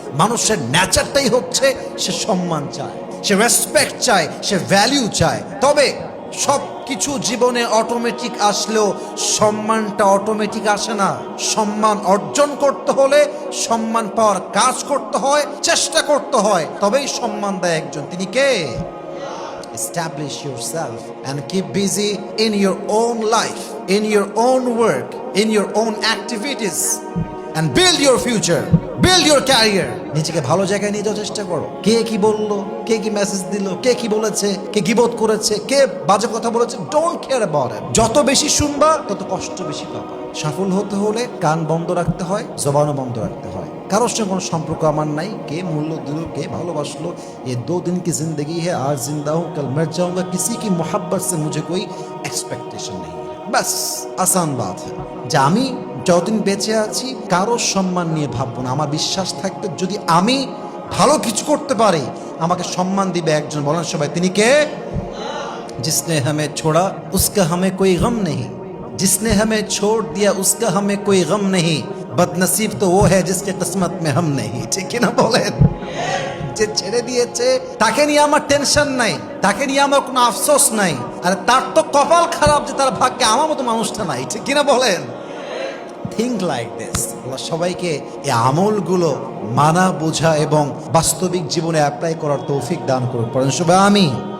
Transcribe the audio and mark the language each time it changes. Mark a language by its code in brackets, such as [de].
[bn] মানুষের নেচারটাই হচ্ছে সে সম্মান চায়, সে রেসপেক্ট চায়, সে ভ্যালিউ চায়। তবে সব কিছু জীবনে অটোমেটিক আসলেও সম্মানটা অটোমেটিক আসে না। সম্মান অর্জন করতে হলে সম্মান পাওয়ার কাজ করতে হয়, চেষ্টা করতে হয়, তবেই সম্মান দেয় একজন। তিনি কে? [en] Establish yourself and keep busy in your own life, in your own work, in your own activities, and build your future, build your career. [bn] নিজেকে ভালো জায়গায় নিয়ে যাওয়ার চেষ্টা করো। কে কি বললো, কে কি মেসেজ দিল, কে কি বলেছে, কে গীবত করেছে, কে বাজে কথা বলেছে, [en] Don't care about it. [bn] যত বেশি শুনবা তত কষ্ট বেশি পাবা। সফল হতে হলে কান বন্ধ রাখতে হয়, জবানও বন্ধ রাখতে হয়। কারোর সঙ্গে কোনো সম্পর্ক আমার নাই, কে মূল্য দিল, কে ভালোবাসলো, [hi] ये 2 दिन की जिंदगी है, आज जिंदा हूँ कल मर जाऊंगा, किसी की मोहब्बत से मुझे कोई एक्सपेक्टेशन नहीं है। बस आसान बात है [bn] যে আমি যতদিন বেঁচে আছি কারোর সম্মান নিয়ে ভাববো না। আমার বিশ্বাস থাকতে যদি আমি ভালো কিছু করতে পারি আমাকে সম্মান দিবে একজন। বলেন সবাই, তিনি কে? [hi] जिसने हमें छोड़ा उसका हमें कोई गम नहीं, जिसने हमें छोड़ दिया उसका हमें कोई गम नहीं, बदनसीब तो वो है जिसके किस्मत में हम नहीं। [bn] ঠিক কি না বলেন? যে ছেড়ে দিয়েছে তাকে নিয়ে আমার টেনশন নাই, তাকে নিয়ে আমার কোনো আফসোস নাই। আর তার তো কপাল খারাপ যে তার ভাগ্যে আমার মতো মানুষটা নাই। ঠিক কি না বলেন? [en] Think like this. [bn] আল্লাহ সবাইকে এই আমলগুলো মানা, বোঝা এবং বাস্তবিক জীবনে অ্যাপ্লাই করার তৌফিক দান করুন। পড়েন সবাই আমিন।